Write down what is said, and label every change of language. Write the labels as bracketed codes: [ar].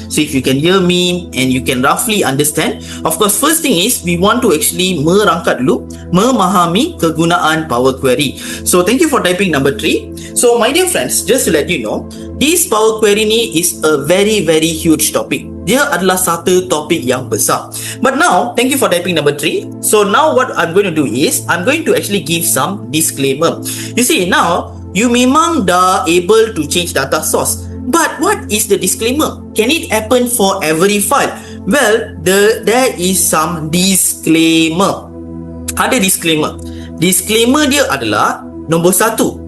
[en] So if you can hear me and you can roughly understand, of course first thing is we want to actually [ms] merangkat dulu, memahami kegunaan [en] Power Query. So thank you for typing number 3. So my dear friends, just to let you know, this Power Query ni is a very huge topic. [ms] dia adalah satu topik yang besar. [en] But now, thank you for typing number 3. So now what I'm going to do is, I'm going to actually give some disclaimer. You see, now, you memang dah able to change data source. But what is the disclaimer? Can it happen for every file? Well, there is some disclaimer. [ms] Ada disclaimer. Disclaimer dia adalah nombor 1.